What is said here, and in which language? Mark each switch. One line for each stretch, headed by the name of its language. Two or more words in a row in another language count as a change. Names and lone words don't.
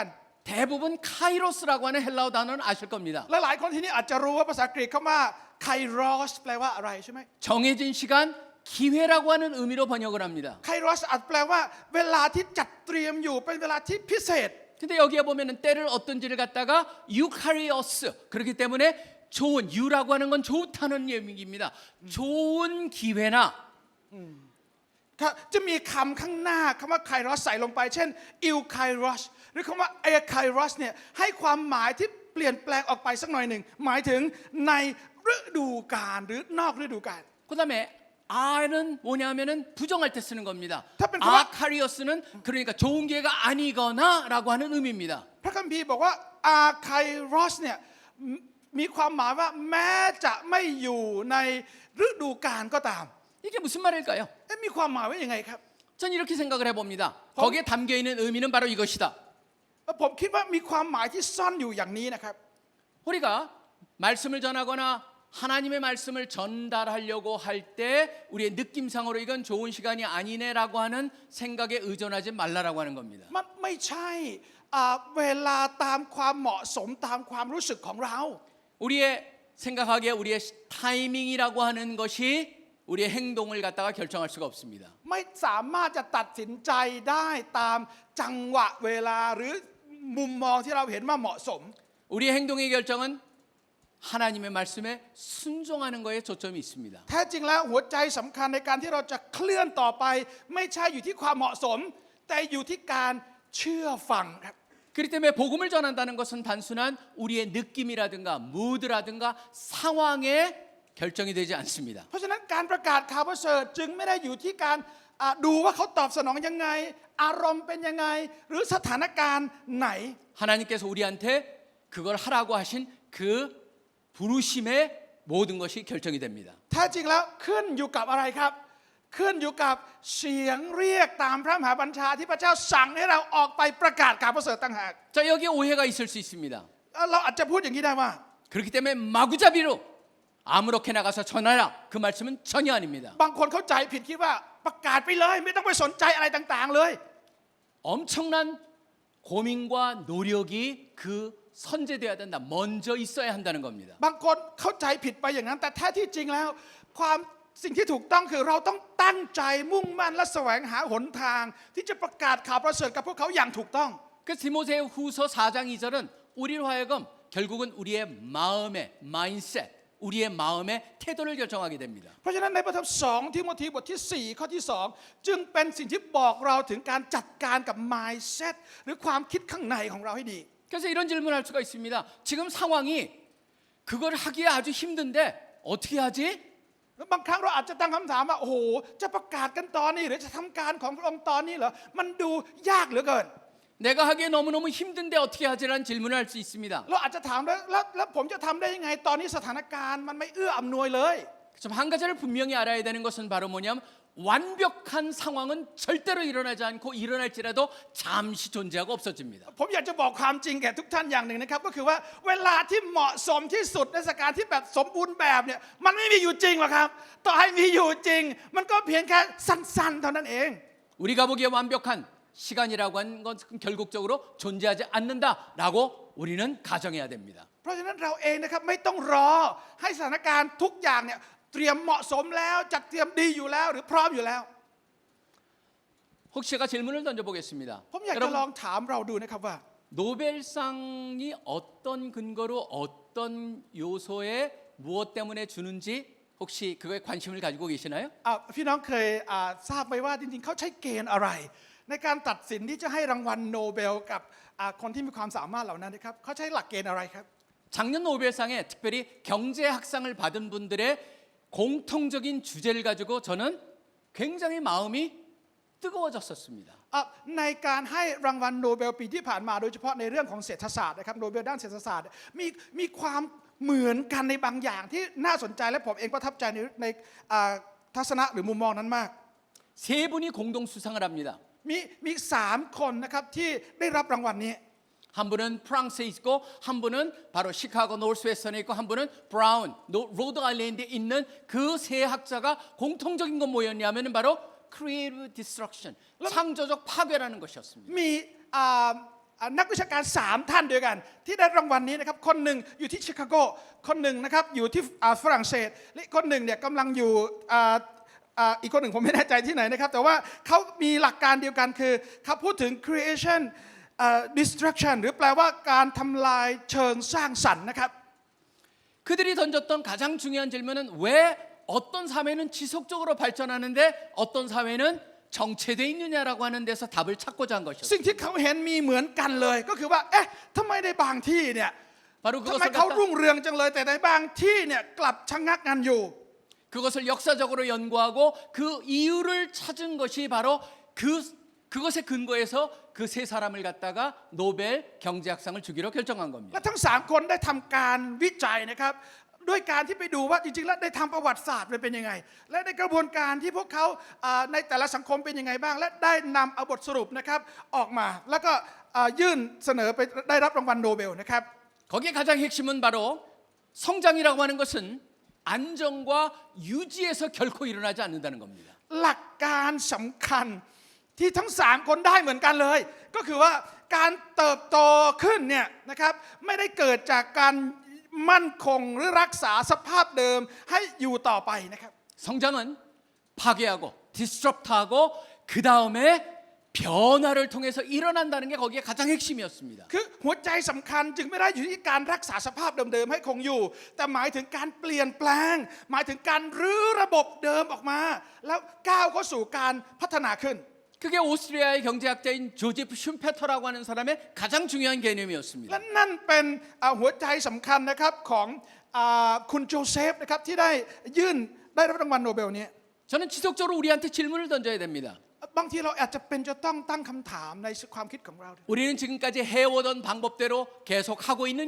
Korean: 대부분 카이로스라고 하는 헬라어 단어는 아실 겁니다.
Thai: และหลายคนที่นี่อาจจะรู้ว่าภาษากรีกคำว่าไครอสแปลว่าอะไรใช่ไหม
Korean: 정해진 시간, 기회라고 하는 의미로 번역을 합니다.
Thai: ไครอสอาจแปลว่าเวลาที่จัดเตรียมอยู่เป็นเวลาที่พิเศษ
Korean: 근데 여기에 보면은 때를 어떤지를 갖다가 유카리오스 그렇기 때문에 좋은 유라고 하는 건 좋다는 의미입니다. 좋은 기회나
Thai: ครับจะมีคำข้างหน้าคำว่าไครอสใส่ลงไปเช่นอิลไครอสหรือคำว่าเอไครอสเนี่ยให้ความหมายที่เปลี่ยนแปลงออกไปสักหน่อยหนึ่งหมายถึงในฤดูกาลหรือนอกฤดูกาล
Korean: 그다음에 아는 뭐냐면은 부정할 때 쓰는 겁니다. 답변 그만. 아카리오스는 그러니까 좋은 기회가 아니거나라고 하는 의미입니다.
Thai: พระคัมภีร์บอกว่าอาไครอสเนี่ยมีความหมายว่าแม้จะไม่อยู่ในฤดูกาลก็ตาม
Korean: 이게 무슨 말일까요?
Thai: มีความหมายว่ายังไงครับ
Korean: 전 이렇게 생각을 해봅니다. 거기에 담겨 있는 의미는 바로 이것이다.
Thai: ผมคิดว่ามีความหมายที่ซ่อนอยู่อย่างนี้นะครับ
Korean: 우리가 말씀을 전하거나 하나님의 말씀을 전달하려고 할 때 우리의 느낌상으로 이건 좋은 시간이 아니네라고 하는 생각에 의존하지 말라라고 하는 겁니다.
Thai: มันไม่ใช่เวลาตามความเหมาะสมตามความรู้สึกของเรา
Korean: 우리의 생각하기에 우리의 타이밍이라고 하는 것이 우리의 행동을 갖다가 결정할 수가 없습니다.
Thai: ไม่สามารถจะตัดสินใจได้ตามจังหวะเวลาหรือมุมมองที่เราเห็นว่าเหมาะสม
Korean: 우리의 행동의 결정은 하나님의 말씀에 순종하는 거에 초점이 있습니다.
Thai: แท้จริงแล้วหัวใจสำคัญในการที่เราจะเคลื่อนต่อไปไม่ใช่อยู่ที่ความเหมาะสมแต่อยู่ที่การเชื่อฟังครับ
Korean: 그렇기 때문에 복음을 전한다는 것은 단순한 우리의 느낌이라든가 무드라든가 상황에 결정이 되지 않습니다.
Thai: เพราะฉะนั้นการประกาศข่าวประเสริฐจึงไม่ได้อยู่ที่การดูว่าเขาตอบสนองยังไงอารมณ์เป็นยังไงหรือสถานการณ์ไหน
Korean: 하나님께서 우리한테 그걸 하라고 하신 그 부르심의 모든 것이 결정이 됩니다.
Thai: แท้จริงแล้วขึ้นอยู่กับอะไรครับขึ้นอยู่กับเสียงเรียกตามพระมหาบัญชาที่พระเจ้าสั่งให้เราออกไปประกาศข่าวประเสริฐต่างหาก
Korean: 자, 여기에 오해가 있을 수 있습니다.
Thai: เราอาจจะพูดอย่างนี้ได้ว่า
Korean: 그렇기 때문에 마구잡이로 아무렇게 나가서 전하라 그 말씀은 전혀 아닙니다.
Thai: บางคนเข้าใจผิดคิดว่าประกาศไปเลยไม่ต้องไปสนใจอะไรต่างๆเลย
Korean: 엄청난 고민과 노력이 그 선제돼야 된다. 먼저 있어야 한다는 겁니다.
Thai: บางคนเข้าใจผิดไปอย่างนั้นแต่แท้ที่จริงแล้วความสิ่งที่ถูกต้องคือเราต้องตั้งใจมุ่งมั่นและแสวงหาหนทางที่จะประกาศข่าวประเสริฐกับพวกเขาอย่างถูกต้อง
Korean: 그 디모데후서 4장 2절은 우리로 하여금 결국은 우리의 마음의 마인셋 우리의 마음의 태도를 결정하게 됩니다.
Thai: เพราะฉะนั้นในพระธรรม2ทิโมธีบทที่4ข้อที่2จึงเป็นสิ่งที่บอกเราถึงการจัดการกับ mindset หรือความคิดข้างในของเราให้ดี
Korean: 그래서 이런 질문을 할 수가 있습니다. 지금 상황이 그걸 하기에 아주 힘든데 어떻게 하지?
Thai: บางครั้งเราอาจจะตั้งคำถามว่าโอ้โหจะประกาศกันตอนนี้หรือจะทำการของพระองค์ตอนนี้เหรอมันดูยากเหลือเกิน
Korean: 내가 하기에 너무너무 힘든데 어떻게 하지라는 질문을 할 수 있습니다.
Thai: เราอาจจะถามแล้วผมจะทำได้ยังไงตอนนี้สถานการณ์มันไม่เอื้ออำนวยเลย
Korean: 좀 한 가지를 분명히 알아야 되는 것은 바로 뭐냐면 완벽한 상황은 절대로 일어나지 않고 일어날지라도 잠시 존재하고 없어집니다.
Thai: ผมอยากจะบอกความจริงแก่ทุกท่านอย่างหนึ่งนะครับก็คือว่าเวลาที่เหมาะสมที่สุดในสถานการณ์ที่แบบสมบูรณ์แบบเนี่ยมันไม่มีอยู่จริงหรอกครับต่อให้มีอยู่จริงมันก็เพียงแค่สั้นๆเท่านั้นเอง
Korean: 우리가 보기에 완벽한 시간이라고 하는 것은 결국적으로 존재하지 않는다라고 우리는 가정해야 됩니다.
Thai: เพราะฉะนั้นเราเองนะครับไม่ต้องรอให้สถานการณ์ทุกอย่างเนี่ยเตรียมเหมาะสมแล้วจัดเตรียมดีอยู่แล้วหรือพร้อมอยู่แล้ว
Korean: 혹시 제가 질문을 던져보겠습니다.
Thai: ผมอยากจะลองถามเราดูนะครับว่า
Korean: 노벨상이 어떤 근거로 어떤 요소에 무엇 때문에 주는지 혹시 그거에 관심을 가지고 계시나요?
Thai: พี่น้องเคยทราบไหมว่าจริงๆเขาใช้เกณฑ์อะไร ในการตัดสินที่จะให้รางวัลโนเบลกับคนที่มีความสามารถเหล่านั้นนะครับเขาใช้หลักเกณฑ์อะไรครับ
Korean: 작년 노벨상에 특별히 경제학상을 받은 분들의 공통적인 주제를 가지고 저는 굉장히 마음이 뜨거워졌었습니다.
Thai: ในการให้รางวัลโนเบลปีที่ผ่านมาโดยเฉพาะในเรื่องของเศรษฐศาสตร์นะครับโนเบลด้านเศรษฐศาสตร์มีความเหมือนกันในบางอย่างที่น่าสนใจและผมเองประทับใจในทัศนะหรือมุมมองนั้นมาก
Korean: 세 분이 공동 수상을 합니다.
Thai: มี3 คนนะครับที่ได้รับรางวัลนี้
Korean: 한 분은 프랑스에 있고 한 분은 바로 시카고 노스웨스턴에 있고 한 분은 브라운 로드 아일랜드에 있는 그 세 학자가 공통적인 건 뭐였냐면 바로
English: creative destruction
Korean: 창조적 파괴라는 것이었습니다.
Thai: มีนักวิชาการ3 ท่านด้วยกันที่ได้รางวัลนี้นะครับคนหนึ่งอยู่ที่ชิคาโกคนหนึ่งนะครับอยู่ที่ฝรั่งเศสและคนหนึ่งเนี่ยกำลังอยู่อีกคนหนึ่งผมไม่แน่ใจที่ไหนนะครับแต่ว่าเขามีหลักการเดียวกันคือเขาพูดถึง
English: creation destruction
Thai: หรือแปลว่าการทำลายเชิงสร้างสรรค์นะครับ
Korean: 그들이 던졌던 가장 중요한 질문은 왜 어떤 사회는 지속적으로 발전하는데 어떤 사회는 정체되어 있느냐라고 하는 데서 답을 찾고자 한 것이었습니다.
Thai: สิ่งที่เขาเห็นมีเหมือนกันเลยก็คือว่าเอ๊ะทำไมในบางที่เนี่ย
Korean: 바로
Thai: ทำไม
Korean: 그것을
Thai: เขา
Korean: 갖다
Thai: รุ่งเรืองจังเลยแต่ในบางที่เนี่ยกลับชะงักงันอยู่
Korean: 그것을 역사적으로 연구하고 그 이유를 찾은 것이 바로 그것에 근거해서 그 세 사람을 갖다가 노벨 경제학상을 주기로 결정한
Thai: และ
Korean: 겁니다.
Thai: ทั้ง3 คนได้ทำการวิจัยนะครับด้วยการที่ไปดูว่าจริงๆแล้วได้ทำประวัติศาสตร์เป็นยังไง และในกระบวนการที่พวกเขาในแต่ละสังคมเป็นยังไงบ้าง และได้นำเอาบทสรุปนะครับออกมา แล้วก็ยื่นเสนอไปได้รับรางวัลโนเบลนะครับ
Korean: 거기에 가장 핵심은 바로 성장이라고 하는 것은 안정과 유지에서 결코 일어나지 않는다는 겁니다.
Thai: หลักการสำคัญที่ทั้ง3 คนได้เหมือนกันเลย ก็คือว่าการเติบโตขึ้นเนี่ยนะครับไม่ได้เกิดจากการมั่นคงหรือรักษาสภาพเดิมให้อยู่ต่อไปนะครับ
Korean: 성장은 파괴하고 디스트럽트하고 그 다음에 변화를 통해서 일어난다는 게 거기에 가장 핵심이었습니다.
Thai: คือหัวใจสำคัญจึงไม่ได้อยู่ที่การรักษาสภาพเดิมๆให้คงอยู่แต่หมายถึงการเปลี่ยนแปลงหมายถึงการรื้อระบบเดิมออกมาแล้วก้าวเข้าสู่การพัฒนาขึ้น
Korean: 그게 오스트리아의 경제학자인 조제프 슈페터라고 하는 사람의 가장 중요한
Thai: และ
Korean: 개념이었습니다.
Thai: นั่นเป็นหัวใจสำคัญนะครับของคุณโจเซฟนะครับที่ได้รับรางวัลโนเบลนี้
Korean: 저는 지속적으로 우리한테 질문을 던져야 됩니다.
Thai: บางทีเราอาจจะเป็นจะต้องตั้งคำถามในความคิดของเรา
Korean: 우리는 지금까지 해오던 방법대로 계속 하고 있느냐?